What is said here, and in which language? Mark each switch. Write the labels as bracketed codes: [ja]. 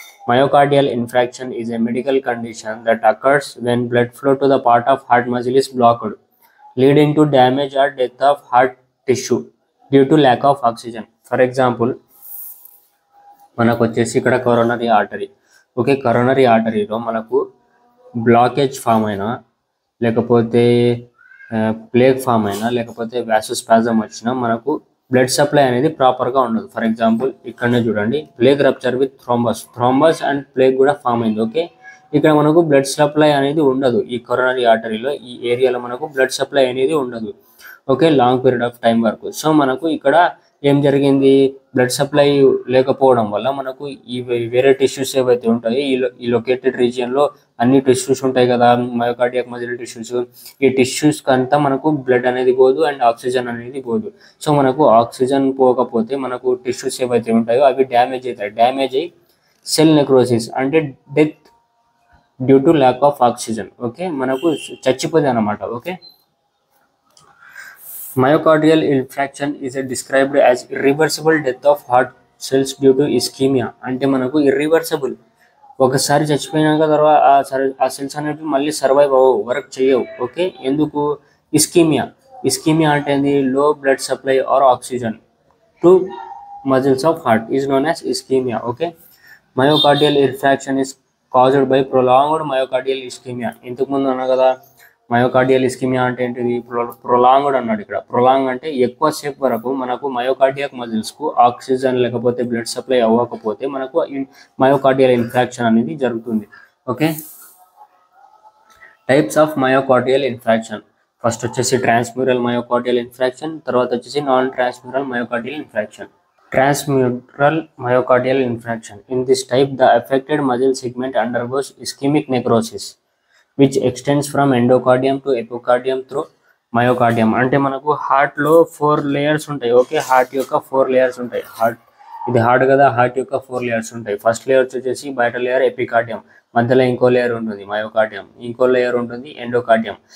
[en] Myocardial infarction is a medical condition that occurs when blood flow to the part of heart muscle is blocked, leading to damage or death of heart tissue due to lack of oxygen. For example, [te] మనకు వచ్చేసి ఇక్కడ coronary artery. Okay, coronary ఆర్టరీలో మనకు blockage form అయినా, లేకపోతే plague form అయినా, లేకపోతే వ్యాసోస్పాజం వచ్చినా మనకు బ్లడ్ సప్లై అనేది ప్రాపర్గా ఉండదు. [en] for example [te] ఇక్కడనే చూడండి, [en] Plaque rupture with thrombus and plaque కూడా form అయింది. [te] ఓకే, ఇక్కడ మనకు బ్లడ్ సప్లై అనేది ఉండదు. ఈ కరోనరీ ఆర్టరీలో ఈ ఏరియాలో మనకు బ్లడ్ సప్లై అనేది ఉండదు. Okay, [en] long period of time [te] వరకు. సో మనకు ఇక్కడ ఏం జరిగింది, బ్లడ్ సప్లై లేకపోవడం వల్ల మనకు ఈ వేరే టిష్యూస్ ఏవైతే ఉంటాయో ఈ లొకేటెడ్ రీజియన్లో అన్ని టిష్యూస్ ఉంటాయి కదా, మయోకార్డియాక్ మజిల్ టిష్యూస్. ఈ టిష్యూస్ అంతా మనకు బ్లడ్ అనేది పోదు అండ్ ఆక్సిజన్ అనేది పోదు. సో మనకు ఆక్సిజన్ పోకపోతే మనకు టిష్యూస్ ఏవైతే ఉంటాయో అవి డ్యామేజ్ అవుతాయి. [en] Damage అయ్యి cell necrosis అంటే death due to lack of oxygen. [te] Okay, మనకు చచ్చిపోతుంది అన్నమాట. [en] ఓకే, myocardial infarction is described as irreversible death of heart cells due to ischemia. [te] అంటే మనకు ఇర్రివర్సబుల్, ఒకసారి చచ్చిపోయినాక తర్వాత ఆ సెల్స్ అనేవి మళ్ళీ సర్వైవ్ అవ్వవు, వర్క్ చేయవు. ఓకే, ఎందుకు? ఇస్కీమియా అంటే ఏంది? [en] Low blood supply or oxygen to muscles of heart is known as ischemia. Okay, myocardial infarction is caused by prolonged myocardial ischemia. [te] ఇంతకుముందు అన్నా కదా మయోకార్డియల్ ఇస్కిమియా అంటే ఏంటిది? ప్రొలాంగ్డ్ అన్నాడు. ఇక్కడ ప్రొలాంగ్ అంటే ఎక్కువసేపు వరకు మనకు మయోకార్డియాక్ మజిల్స్కు ఆక్సిజన్ లేకపోతే బ్లడ్ సప్లై అవ్వకపోతే మనకు మయోకార్డియల్ ఇన్ఫాక్షన్ అనేది జరుగుతుంది. [en] Okay, types of myocardial infarction. [te] First వచ్చేసి ట్రాన్స్మ్యూరల్ మయోకార్డియల్ ఇన్ఫాక్షన్, తర్వాత వచ్చేసి non ట్రాన్స్మ్యూరల్ myocardial infarction. [en] Transmural myocardial infarction. In this type, the affected muscle segment undergoes ischemic necrosis, which extends from endocardium to epicardium through myocardium. [te] అంటే మనకు హార్ట్లో 4 layers ఉంటాయి. Okay, heart యొక్క 4 layers ఉంటాయి. ఇది హార్ట్ కదా, హార్ట్ యొక్క 4 లేయర్స్ ఉంటాయి. ఫస్ట్ లేయర్ వచ్చేసి బయట లేయర్ ఎపికార్డియం, మధ్యలో ఇంకో లేయర్ ఉంటుంది మయోకార్డియం, ఇంకో లేయర్ ఉంటుంది ఎండోకార్డియం.